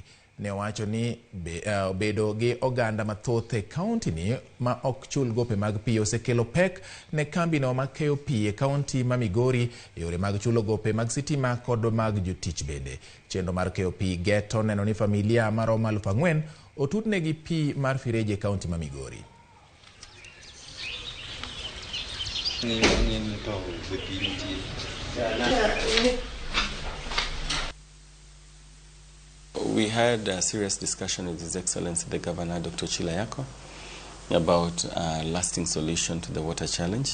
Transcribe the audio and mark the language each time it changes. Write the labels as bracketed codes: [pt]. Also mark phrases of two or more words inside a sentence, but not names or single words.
[luo] Ne owacho ni bedo gi oganda mathoth e kaunti ni ma ok chul gope mag pi osekelo pek ne kambi no makeyo pi e kaunti ma Migori e yore mag chulo gope mag sitima kod mag jotich bende. Chenro mar keyo pi geto neno ni familia maromo 4,000 otudnegi pi mar fireji e kaunti ma Migori. [en] We had a serious discussion with His Excellency the Governor, Dr. Chilayako, about a lasting solution to the water challenge.